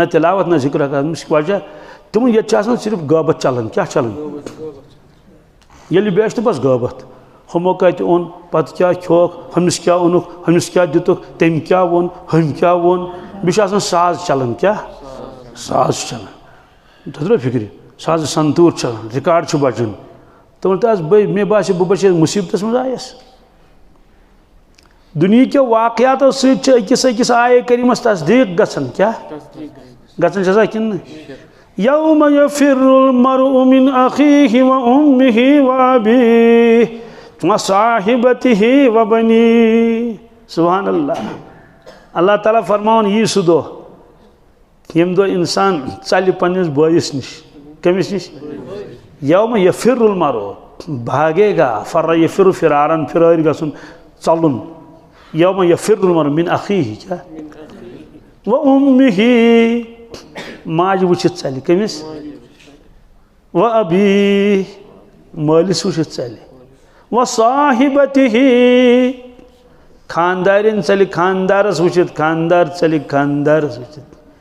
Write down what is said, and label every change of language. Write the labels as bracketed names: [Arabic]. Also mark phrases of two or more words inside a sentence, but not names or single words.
[Kashmiri] تلاوت نہ ذکر وجہ تِمن ییٚتہِ چھِ آسان صرف غٲبت چلان کیٛاہ چلان ییٚلہِ بیچھ تہٕ بس غٲبت ہُمو کتہِ اوٚن پتہٕ کیٛاہ کھیوٚوکھ ہُمِس کیٛاہ اوٚنُکھ ہُمِس کیٛاہ دِتُکھ تٔمۍ کیٛاہ ووٚن ہُمۍ کیٛاہ ووٚن بیٚیہِ چھُ آسان ساز چلان کیٛاہ ساز چلان تۄہہِ ترٛوو فِکرِ ساز سنتوٗر چلان رِکاڈ چھُ بجان تِمن تہِ حظ مےٚ باسیو بہٕ بچیس مُصیبتس منٛز آیس دنیا کے واقعاتو سۭتۍ چھِ أکِس آیے کریٖمس تصدیٖق گژھان کیٛاہ گژھان چھسا کِنہٕ نہٕ [Arabic] یوم یفر المرء من اخیہ و امہ و ابیہ و صاحبتہ و بنیہ سبحان اللہ [Kashmiri] اللہ تعالیٰ فرماون یی سُہ دۄہ ییٚمہِ دۄہ اِنسان ژلہِ پننِس بٲیِس نِش کٔمِس نِش [Arabic] یوم یفر [Kashmiri] المرء [Urdu] بھاگے گا [Arabic] فر یفر [Kashmiri] فرارن فرٲرۍ گژھُن ژلُن [Arabic] یوم یفر المرء من اخیہ [Kashmiri] کیٛاہ [Arabic] و امہ [Kashmiri] ماجہِ وٕچھِتھ ژلہِ کٔمِس [Arabic] و ابی [Kashmiri] مٲلِس وٕچھِتھ ژلہِ [Arabic] و صاحبتہ [Kashmiri] خاندارٮ۪ن ژلہِ خاندارس وٕچھِتھ خاندار ژلہِ خاندارس وٕچھِتھ